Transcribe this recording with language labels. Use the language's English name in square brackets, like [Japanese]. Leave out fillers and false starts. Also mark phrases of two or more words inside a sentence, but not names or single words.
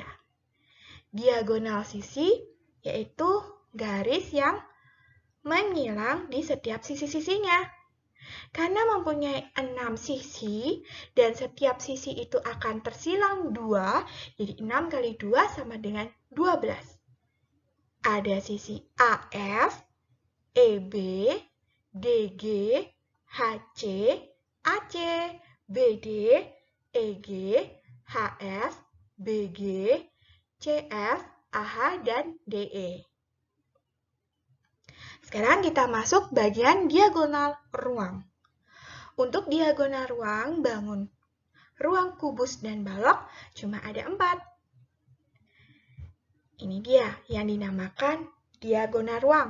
[Indonesian] Diagonal sisi yaitu garis yang menyilang di setiap sisi-sisinya. Karena mempunyai 6 sisi dan setiap sisi itu akan tersilang 2, jadi 6 kali 2 sama dengan 12. Ada sisi AF, EB, DG, HC, AC, BD, EG, HF, BG, CF, AH, dan DE. Sekarang kita masuk bagian diagonal ruang. Untuk diagonal ruang, bangun ruang kubus dan balok cuma ada 4. Ini dia yang dinamakan diagonal ruang.